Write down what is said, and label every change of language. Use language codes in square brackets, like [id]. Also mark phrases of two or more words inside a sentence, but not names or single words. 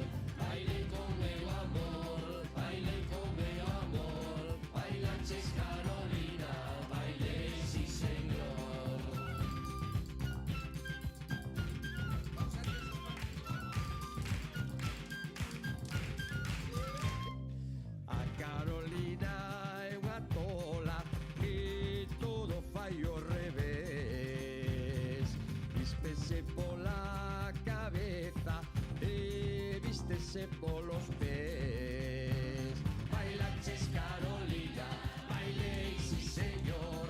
[es] Baile con el amor, baile con el amor. Bailache Carolina, baile sí señor. [gl] A Carolina é unha tola que todo fai ao revés. Vístese pola cabeza e vístese polos pés. Bailaches Carolina, bailei si señor.